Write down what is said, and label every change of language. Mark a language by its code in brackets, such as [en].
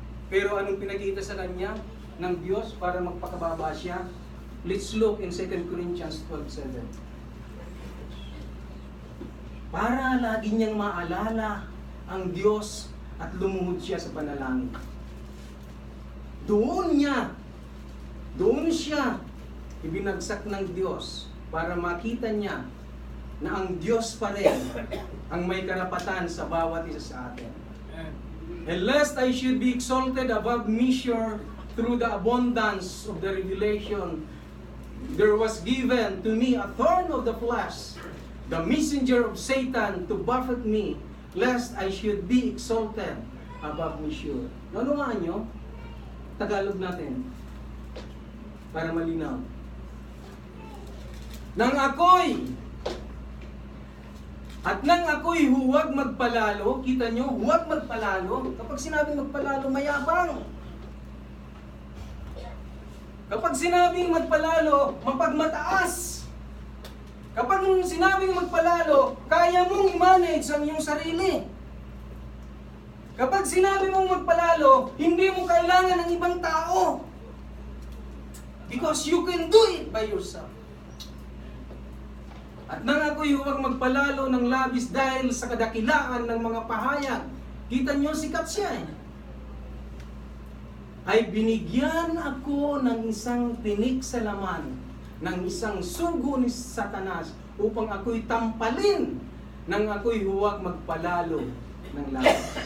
[tl] Pero anong pinakita sa kanya ng Diyos para magpakababa siya? [en] Let's look in 2 Corinthians 12:7. [tl] Para lagi niyang maalala ang Diyos at lumuhod siya sa panalangin. Doon siya ibinagsak ng Diyos para makita niya na ang Diyos pa rin ang may karapatan sa bawat isa sa atin. [en] And lest I should be exalted above measure through the abundance of the revelation, there was given to me a thorn of the flesh, the messenger of Satan to buffet me, lest I should be exalted above measure. [tl] Naunawaan nyo? Tagalog natin. Para malinaw. Nang ako'y huwag magpalalo, kita nyo, huwag magpalalo. Kapag sinabing magpalalo, mayabang. Kapag sinabing magpalalo, mapagmataas. Kapag sinabing magpalalo, kaya mong i-manage ang iyong sarili. Kapag sinabi mong magpalalo, hindi mo kailangan ng ibang tao. [en] Because you can do it by yourself. [tl] At nang ako'y huwag magpalalo ng labis dahil sa kadakilaan ng mga pahayag, kita niyo, sikat siya eh. Ay binigyan ako ng isang tinik sa laman, ng isang sugo ni Satanas, upang ako'y tampalin nang ako'y huwag magpalalo ng labis.